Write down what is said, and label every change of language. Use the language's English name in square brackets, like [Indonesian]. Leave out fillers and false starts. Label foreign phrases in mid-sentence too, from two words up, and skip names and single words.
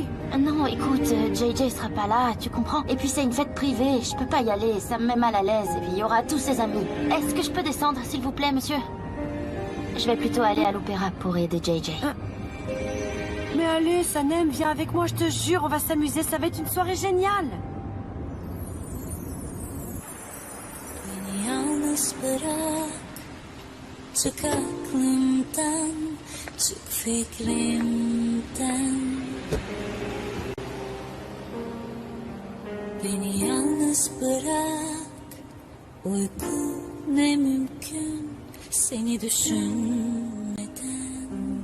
[French] Non, écoute, JJ sera pas là, tu comprends? Et puis c'est une fête privée, je peux pas y aller, ça me met mal à l'aise. Et puis il y aura tous ses amis. Est-ce que je peux descendre, s'il vous plaît, monsieur? Je vais plutôt aller à l'opéra pour aider JJ. Mais allez, Sanem, viens avec moi, je te jure, on va s'amuser, ça va être une soirée géniale. [Turkish] Yalnız bırak, çık aklımdan, çık fikrimden. Beni yalnız bırak, uyku ne mümkün seni düşünmeden.